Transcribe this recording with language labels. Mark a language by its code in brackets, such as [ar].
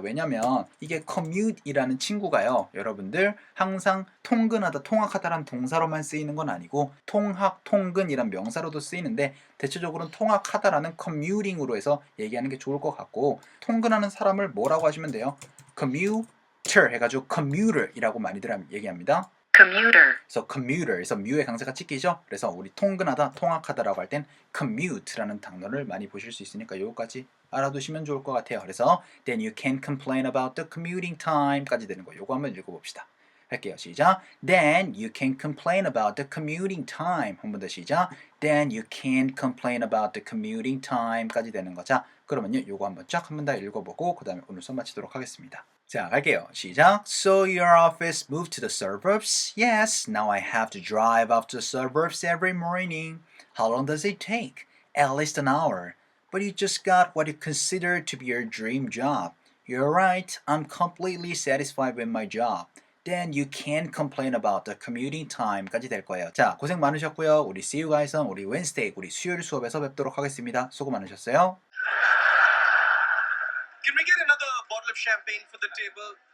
[ko] 왜냐면 이게 commute이라는 친구가요. 여러분들 항상 통근하다, 통학하다라는 동사로만 쓰이는 건 아니고 통학, 통근이란 명사로도 쓰이는데 대체적으로는 통학하다라는 commuting으로 해서 얘기하는 게 좋을 것 같고 통근하는 사람을 뭐라고 하시면 돼요? commuter 해가지고 commuter이라고 많이들 얘기합니다. [en] Commuter. [ko] 그래서 commuter에서 뮤의 강세가 찍히죠. 그래서 우리 통근하다, 통학하다라고 할 땐 commute라는 단어를 많이 보실 수 있으니까 요거까지 알아두시면 좋을 것 같아요. 그래서 [en] then you can complain about the commuting time까지 되는 거. [ko] 요거 한번 읽어봅시다. 할게요. 시작. [en] Then you can complain about the commuting time. [ko] 한 번 더 시작. [en] Then you can complain about the commuting time까지 [ko] 되는 거. 자, 그러면요. 요거 한번 쫙 한 번 더 읽어보고 그 다음에 오늘 수업 마치도록 하겠습니다. 자, 갈게요. 시작. [en] So your office moved to the suburbs? Yes, now I have to drive up to the suburbs every morning. How long does it take? At least an hour. But you just got what you consider to be your dream job. You're right, I'm completely satisfied with my job. Then you can't complain about the commuting time까지 [ko] 될 거예요. 자, 고생 많으셨고요. 우리 [en] see you guys on [ko] 우리 Wednesday, 우리 수요일 수업에서 뵙도록 하겠습니다. 수고 많으셨어요. [en] Can we get another bottle of champagne for the table?